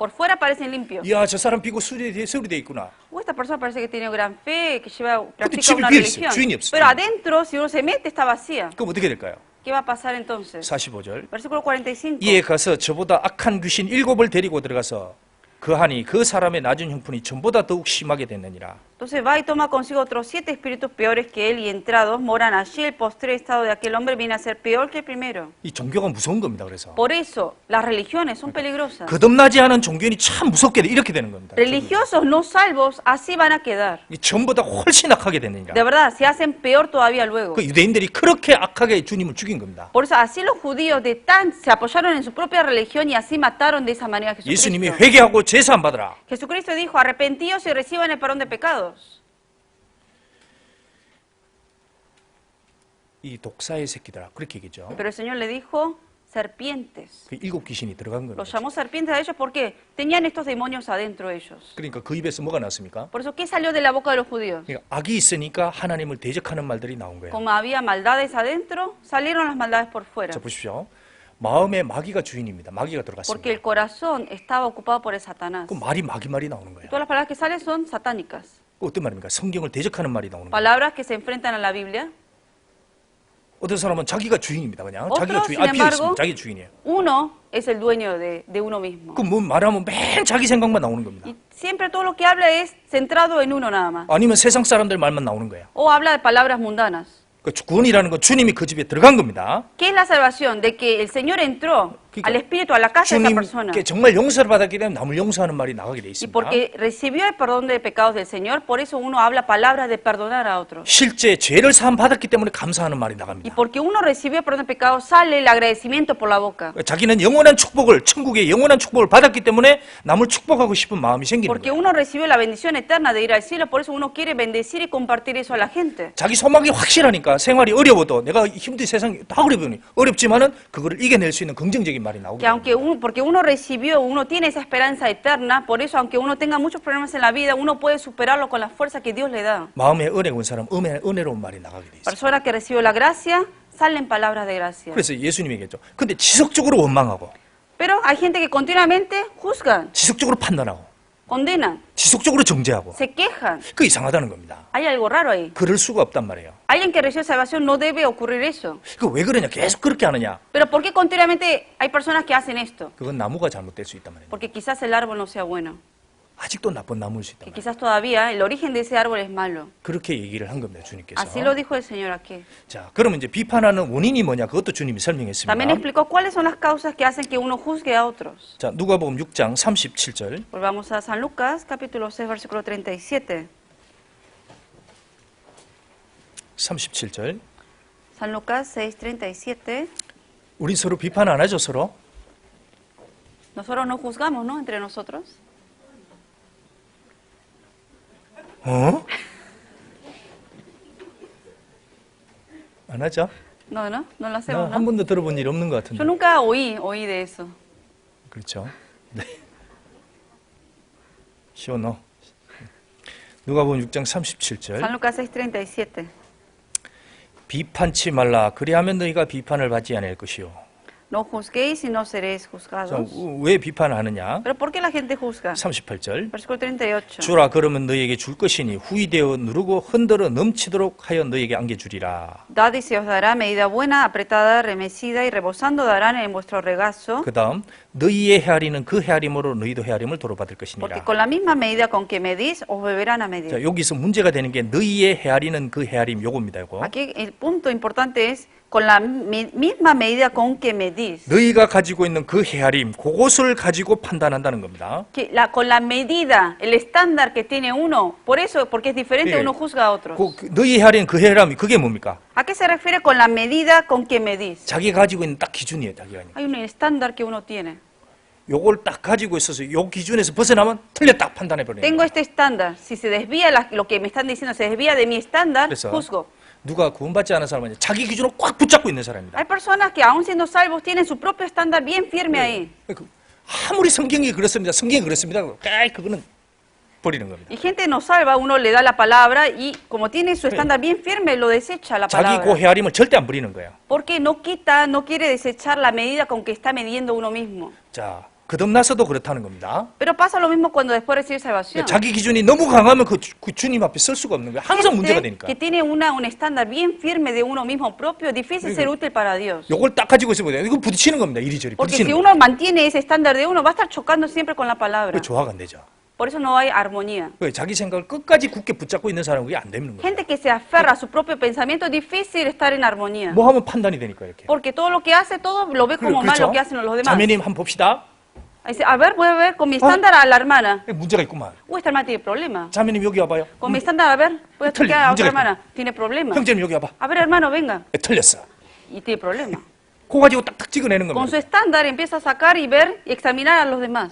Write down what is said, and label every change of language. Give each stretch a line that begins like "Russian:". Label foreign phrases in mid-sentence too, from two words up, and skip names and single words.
Spanish: Por fuera parecen limpios.
Korean: 이야, 저 사람 비고 수리돼 있구나.
Spanish: Esta persona parece que tiene gran fe, que practica
Korean: 집이
Spanish: una
Korean: 비어 있어요.
Spanish: religión.
Korean: 주인이 없어요.
Spanish: Pero adentro, si uno se mete, está vacía.
Korean: 그럼 어떻게 될까요?
Spanish: ¿Qué va a pasar entonces?
Korean: 45절.
Spanish: Versículo 45.
Korean: 이에 가서 저보다 악한 귀신 7을 데리고 들어가서 그하니 그 사람의 낮은 형편이 전보다 더욱 심하게 됐느니라.
Spanish: Entonces va y toma consigo otros 7 espíritus peores que él y entrados moran allí. El postre estado de aquel hombre viene a ser peor que el primero.
Korean: 이 종교가 무서운 겁니다. 그래서
Spanish: Por eso, las religiones son peligrosas.
Korean: 거듭나지 않은 종교인이 참 무섭게 이렇게 되는 겁니다.
Spanish: Religiosos no salvos, así van a quedar.
Korean: 이 전보다 훨씬 악하게 되느니라.
Spanish: De verdad, se hacen peor todavía luego.
Korean: 그 유대인들이 그렇게 악하게 주님을 죽인 겁니다.
Spanish: Por eso, así los judíos se apoyaron en su propia religión y así mataron de esa manera a
Korean: 예수님이
Spanish: Jesucristo.
Korean: 회개하고 제사함 받으라.
Spanish: Jesucristo dijo, arrepentíos y reciban el perdón de pecados.
Korean: 이 독사의 새끼들아 그렇게 얘기죠.
Spanish: Pero el Señor le dijo, serpientes.
Korean: 그 7 귀신이 들어간
Spanish: Los
Korean: 겁니다.
Spanish: llamó serpientes a ellos porque tenían estos demonios adentro de ellos.
Korean: 그러니까 그 입에서 뭐가 났습니까?
Spanish: Por eso, ¿qué salió de la boca de los judíos?
Korean: 그러니까 악이 있으니까 하나님을 대적하는 말들이 나온 거예요.
Spanish: Como había maldades adentro, salieron las maldades por fuera.
Korean: 자 보십시오. 마음의 마귀가 주인입니다. 마귀가
Spanish: Porque el
Korean: 들어갔습니다.
Spanish: corazón estaba ocupado por el Satanás.
Korean: 그 말이 마귀 나오는 거예요.
Spanish: Todas las palabras que salen son satánicas.
Korean: 그 어떤 말입니까? 성경을 대적하는 말이 나오는 거예요.
Spanish: Palabras que se enfrentan a la Biblia.
Korean: 어떤 사람은 자기가 주인입니다. 그냥
Spanish: Otros,
Korean: 자기가 주인.
Spanish: sin
Korean: 비어 있으면
Spanish: embargo,
Korean: 자기 주인이에요.
Spanish: Uno es el dueño de uno mismo.
Korean: 그 뭐 말하면 맨 자기 생각만 나오는 겁니다.
Spanish: Y siempre todo lo que habla es centrado en uno nada más.
Korean: 아니면 세상 사람들 말만 나오는 거예요.
Spanish: O habla de palabras mundanas.
Korean: 그 구원이라는 건 주님이 그 집에 들어간 겁니다.
Spanish: ¿Qué es la salvación? De que el Señor entró al espíritu, a la casa de esa persona.
Korean: 주님께 정말 용서를 받았기 때문에 남을 용서하는 말이 나가게 돼
Spanish: Y
Korean: 있습니다.
Spanish: porque recibió el perdón de pecados del Señor, por eso uno habla palabras de perdonar a otros.
Korean: 실제 죄를 사함 받았기 때문에 감사하는 말이
Spanish: Y
Korean: 나갑니다.
Spanish: porque uno recibió el perdón de pecados, sale el agradecimiento por la boca.
Korean: 자기는 영원한 축복을 천국의 영원한 축복을 받았기 때문에 남을 축복하고 싶은 마음이 생기는
Spanish: Porque
Korean: 거예요.
Spanish: uno recibió la bendición eterna de ir al cielo, por eso uno quiere bendecir y compartir eso a la gente.
Korean: 자기 소망이 확실하니까 생활이 어려워도 내가 힘든 세상이 다 어렵지만은 그거를 이겨낼 수 있는 긍정적인 말이 나오게
Spanish: Que aunque
Korean: 됩니다.
Spanish: porque uno recibió, uno tiene esa esperanza eterna, por eso aunque uno tenga muchos problemas en la vida, uno puede superarlo con la fuerza que Dios le da.
Korean: 마음에 은혜로운 사람 은혜로운 말이 나가게 돼 있어요.
Spanish: Persona que recibió la gracia, salen palabras de gracia.
Korean: 그래서 예수님이 얘기했죠. 근데 지속적으로 원망하고
Spanish: Pero hay gente que continuamente juzgan,
Korean: 지속적으로 판단하고
Spanish: condenan,
Korean: 지속적으로 정죄하고
Spanish: se quejan.
Korean: 그 이상하다는 겁니다.
Spanish: Hay algo raro ahí.
Korean: 그럴 수가 없단 말이에요.
Spanish: Alguien que recibe salvación no debe ocurrir eso.
Korean: 그 왜 그러냐? 계속 그렇게 하느냐?
Spanish: Pero ¿por qué continuamente hay personas que hacen esto?
Korean: 그건 나무가 잘못될 수 있단 말이에요.
Spanish: Porque quizás el árbol no sea bueno.
Korean: 아직도 나쁜 나무일 수 있단
Spanish: Que
Korean: 말이에요.
Spanish: quizás todavía el origen de ese árbol es malo.
Korean: 그렇게 얘기를 한 겁니다. 주님께서.
Spanish: Así lo dijo el Señor aquí.
Korean: 자, 그러면 이제 비판하는 원인이 뭐냐? 그것도 주님이 설명했습니다.
Spanish: También explicó cuáles son las causas que hacen que uno juzgue a otros.
Korean: 자, 누가복음 6장 37절.
Spanish: Volvamos a San Lucas, capítulo 6, versículo 37.
Korean: 37절.
Spanish: San Lucas 6, 37.
Korean: 우리 서로 비판 안 하죠, 서로?
Spanish: Nosotros no juzgamos, ¿no? Entre nosotros.
Korean: 어? 안 하죠?
Spanish: No, no, no lo hacemos,
Korean: 한
Spanish: ¿no?
Korean: 번도 들어본 일 없는 것
Spanish: Yo
Korean: 같은데.
Spanish: nunca oí de eso.
Korean: 그렇죠. 네. 시원어. 누가복음 6장 37절.
Spanish: San Lucas 6, 37.
Korean: 비판치 말라. 그리하면 너희가 비판을 받지 않을 것이요.
Spanish: No juzguéis y no seréis
Korean: 자,
Spanish: juzgados.
Korean: 왜 비판하느냐?
Spanish: Pero ¿por qué la gente juzga?
Korean: 38절.
Spanish: Versículo 38.
Korean: 주라 그러면 너희에게 줄 것이니 후이되어 누르고 흔들어 넘치도록 하여 너희에게 안겨주리라.
Spanish: Dad y se os dará medida buena, apretada, remecida y rebosando darán en vuestro regazo.
Korean: 그 다음 너희의 헤아리는 그 헤아림으로 너희도 헤아림을 도로받을
Spanish: Porque
Korean: 것이니라.
Spanish: con la misma medida con que medís, os beberán a
Korean: 자,
Spanish: medir.
Korean: 여기서 문제가 되는 게 너희의 헤아리는 그 헤아림 요겁니다. 요거.
Spanish: Aquí el punto importante es con la misma medida con que medís.
Korean: 너희가 가지고 있는 그 헤아림 그것을 가지고 판단한다는 겁니다.
Spanish: Que con la medida, el estándar que tiene uno, por eso, porque es diferente, Sí. uno juzga a otros.
Korean: 너희 헤아리는 그 헤아림이 그게 뭡니까?
Spanish: ¿A qué se refiere con la medida con que medís?
Korean: 자기가 가지고 있는 딱 기준이에요. 자기가.
Spanish: Hay un estándar que uno tiene.
Korean: 요걸 딱 가지고 있어서 요 기준에서 벗어나면 틀렸다 판단해 버리는
Spanish: Tengo
Korean: 거예요.
Spanish: este estándar. Si se desvía lo que me están diciendo, se desvía de mi estándar,
Korean: 그래서
Spanish: juzgo.
Korean: 누가 구원받지 않은 사람은 자기 기준을 꽉 붙잡고 있는 사람입니다.
Spanish: Hay personas que aún siendo salvos tienen su propio estándar bien firme ahí.
Korean: 아무리 성경이 그렇습니다. 성경이 그렇습니다. 그거는 버리는 겁니다.
Spanish: Y gente no salva, uno le da la palabra y como tiene su estándar bien firme, lo desecha la
Korean: 자기
Spanish: palabra.
Korean: 그 헤아림을 절대 안 버리는 거예요.
Spanish: Porque no quita, no quiere desechar la medida con que está midiendo uno mismo.
Korean: 자, 거듭나서도 그렇다는 겁니다.
Spanish: Pero pasa lo mismo cuando después recibe salvación.
Korean: 자기 기준이 너무 강하면 그 주님 앞에 설 수가 없는 거예요. 항상 문제가
Spanish: Gente
Korean: 되니까.
Spanish: que tiene un estándar bien firme de uno mismo propio, difícil ser útil para Dios.
Korean: 요걸 딱 가지고 있으면 돼요. 이거 부딪히는 겁니다. 이리저리
Spanish: Porque
Korean: 부딪히는
Spanish: si
Korean: 거예요.
Spanish: uno mantiene ese estándar de uno, va a estar chocando siempre con la palabra.
Korean: 그 조화가 안 되죠.
Spanish: Por eso no hay armonía.
Korean: 왜 자기 생각을 끝까지 굳게 붙잡고 있는 사람은 그게 안 되는 거예요.
Spanish: Gente que se aferra a su propio pensamiento, es difícil estar en armonía.
Korean: 뭐 하면 판단이 되니까 이렇게.
Spanish: Porque todo lo que hace, todo lo ve como mal lo que hacen los demás.
Korean: 자매님 한번 봅시다.
Spanish: Dice, a ver, voy a ver con mi estándar a la hermana.
Korean: 문제가 있구만.
Spanish: Esta hermana tiene problemas.
Korean: 자매님 여기 와봐요.
Spanish: Con mi estándar, a ver, voy a chequear a otra
Korean: 문제가
Spanish: hermana. Tiene problemas.
Korean: 형제님 여기 와봐.
Spanish: A ver, hermano, venga.
Korean: 틀렸어.
Spanish: Y tiene problemas.
Korean: 그거 가지고 딱딱 찍어내는
Spanish: Con su
Korean: 겁니다.
Spanish: estándar empieza a sacar y ver y examinar a los demás.